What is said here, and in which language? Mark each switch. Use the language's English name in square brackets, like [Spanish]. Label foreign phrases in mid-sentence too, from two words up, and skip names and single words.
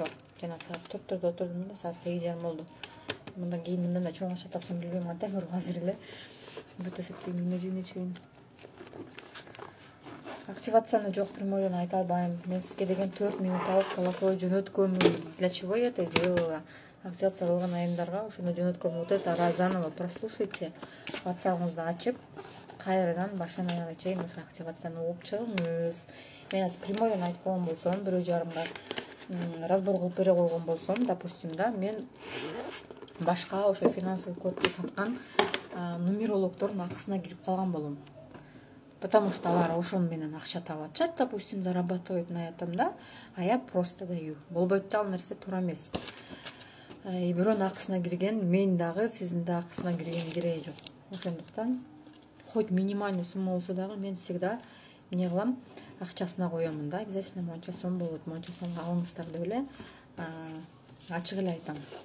[Kyrgyz] Жана саат 4-төрдө отурдум эле, саат 8:30 болду. Мындан кийин мындан да чоң акча тапсам билбейм, антайм азыр эле бүт эсептейм, эмне жөнүндө чейин. Активацияны жок прямойдон айта албайм. Мен сизге деген 4 минут алып голосовой жөнөткөмүн. [Russian] Для чего я это делала? [Kyrgyz] Активация кылган айымдарга ошондо жөнөткөм. [Russian] Вот это раз заново прослушайте. [Kyrgyz] WhatsApp-ыңызды ачып, кайрадан баштан аягына чейин ошо активацияны окуп чыгыңыз. Мен азыр прямойдон айтып койгон болсом, 1:30-да разбор кылып бере койгон болсом, допустим, да, мен башка ошо [Russian] финансовый кодду [Kyrgyz] саткан нумерологдордун акысына кирип калган болом. Потому что алар ошону менен акча таап атышат, [Russian] допустим, зарабатывать на этом, да, а я просто даю. [Kyrgyz] Болбойт да, ал нерсе туура эмес. Бирөөнүн акысына кирген, мен дагы сиздин да акысына кирген кереги жок. Ошондуктан [Russian] хоть минимальный сумма [Kyrgyz] болсо дагы мен всегда эмне кылам, акчасына коемун да, обязательно монча сом болот, монча сомго алыңыздар деп эле ачык эле айтам.